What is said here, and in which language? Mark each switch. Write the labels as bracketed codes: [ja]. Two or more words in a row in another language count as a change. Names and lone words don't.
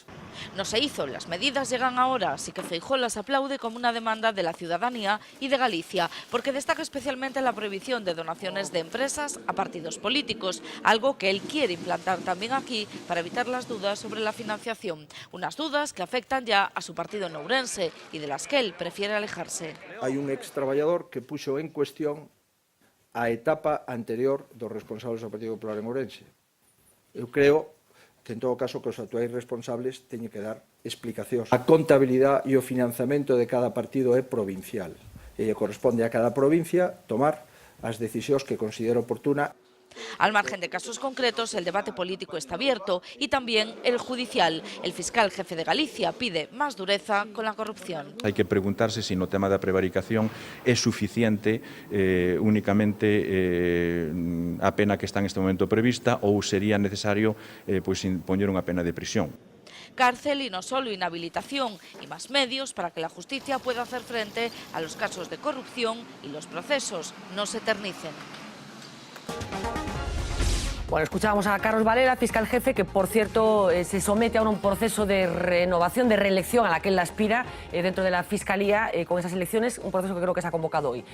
[es] No se hizo, las medidas llegan ahora, así que Feijóo las aplaude como una demanda de la ciudadanía y de Galicia, porque destaca especialmente la prohibición de donaciones de empresas a partidos políticos, algo que él quiere implantar también aquí para evitar las dudas sobre la financiación, unas dudas que afectan ya a su partido en Ourense y de las que él prefiere alejarse. [gl] Hay un extraballador que puxo en cuestión a etapa anterior dos responsables do Partido Popular en Ourense. Eu creo que, en todo caso, que os actuais responsables teñen que dar explicacións. A contabilidade e o financiamento de cada partido é provincial e corresponde a cada provincia tomar as decisións que considera oportuna. [es] Al margen de casos concretos, el debate político está abierto y también el judicial. El fiscal jefe de Galicia pide más dureza con la corrupción. [gl] Hai que preguntarse se no tema da prevaricación é suficiente únicamente a pena que está en este momento prevista ou sería necesario impoñer unha pena de prisión. [es] Cárcel y no solo inhabilitación y más medios para que la justicia pueda hacer frente a los casos de corrupción y los procesos no se eternicen. Bueno, escuchábamos a Carlos Varela, fiscal jefe, que por cierto se somete ahora a un proceso de renovación, de reelección a la que él aspira dentro de la Fiscalía con esas elecciones, un proceso que creo que se ha convocado hoy.